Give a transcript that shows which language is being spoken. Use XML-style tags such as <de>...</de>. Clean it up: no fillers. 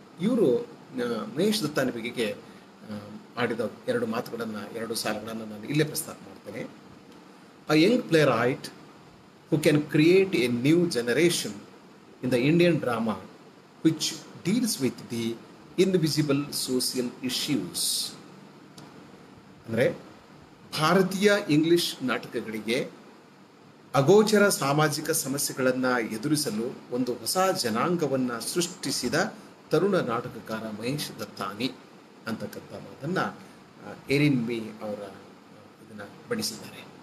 <kn>ಇವರು ಮಹೇಶ್ ದತ್ತಾನಿ ಬಗೆಗೆ ಆಡಿದ 2 ಮಾತುಗಳನ್ನು, 2 ಸಾಲುಗಳನ್ನು ನಾನು ಇಲ್ಲೇ ಪ್ರಸ್ತಾಪ ಮಾಡ್ತೇನೆ.</kn> <en>A young playwright who can create a new generation in the Indian drama which deals with the invisible social issues.</en> <kn>ಅಂದರೆ ಭಾರತೀಯ ಇಂಗ್ಲಿಷ್ ನಾಟಕಗಳಿಗೆ ಅಗೋಚರ ಸಾಮಾಜಿಕ ಸಮಸ್ಯೆಗಳನ್ನು ಎದುರಿಸಲು ಒಂದು ಹೊಸ ಜನಾಂಗವನ್ನು ಸೃಷ್ಟಿಸಿದ ತರುಣ ನಾಟಕಕಾರ ಮಹೇಶ್ ದತ್ತಾನಿ ಅಂತಕ್ಕಂಥ ಮಾತನ್ನು ಎರಿನ್ ಮೀ ಅವರ ಇದನ್ನು ಬಡಿಸಿದ್ದಾರೆ.</kn>